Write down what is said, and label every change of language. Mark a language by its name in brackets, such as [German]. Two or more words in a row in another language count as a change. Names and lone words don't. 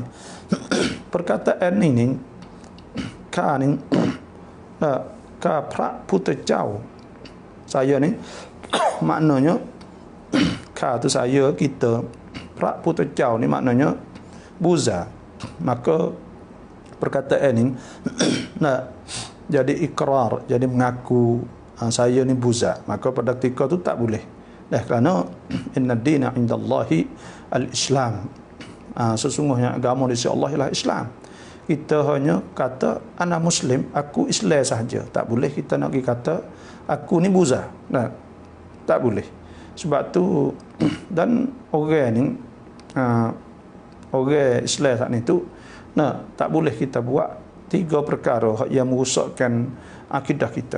[Malay] Perkataan ini ka ni ka Praputajau, saya ni maknanya ka tu saya, kita. Praputajau ni maknanya buza. Maka perkataan ini jadi ikrar, jadi mengaku saya ni buza, maka pada ketika tu tak boleh. [Arabic] Kerana inna dina indallahi al-Islam. [Malay] Sesungguhnya agama di sisi Allah ialah Islam. Kita hanya kata [Arabic] ana muslim, [Malay] aku Islam sahaja. Tak boleh kita nak pergi kata aku ni buza. Tak boleh. Sebab tu dan orang ni orang Islam saat ni tu tak boleh kita buat 3 perkara yang merosakkan akidah kita.